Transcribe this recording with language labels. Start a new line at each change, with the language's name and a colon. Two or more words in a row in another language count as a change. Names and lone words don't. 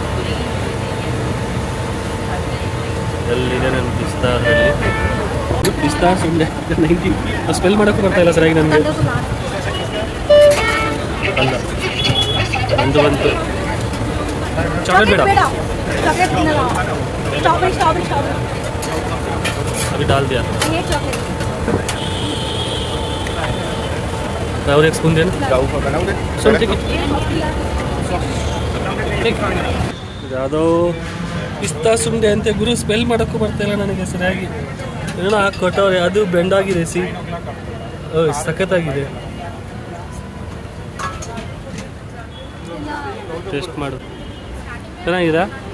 Kannada: ಎಲ್ಲಿದೆ ನನ್ನ ಪಿಸ್ತಾ ಸುಮ್ಮನೆ 90 ಸ್ಮೆಲ್ ಮಾಡೋಕ್ಕೂ ಬರ್ತಾ ಇಲ್ಲ ಸರಿಯಾಗಿ ನನಗೆ. ಅಲ್ಲ ಒಂದು ಬಂತು. ಚಾಕ್ಲೇಟ್ ಬೇಡ,
Hindi: अभी डाल दिया. और एक स्पून देना. सुन ठीक है.
Kannada: यादव ಪಿಸ್ತಾ ಸುಂಡೆ ಅಂತೆ ಗುರು, ಸ್ಮೆಲ್ ಮಾಡೋಕ್ಕೂ ಬರ್ತಾಯಿಲ್ಲ ನನಗೆ ಸರಿಯಾಗಿ. ಏನೋ ಕೊಟ್ಟವ್ರೆ, ಅದು ಬೆಂಡಾಗಿದೆ ಸಖತ್ತಾಗಿದೆ. ಟೇಸ್ಟ್ ಮಾಡು, ಚೆನ್ನಾಗಿದೆ.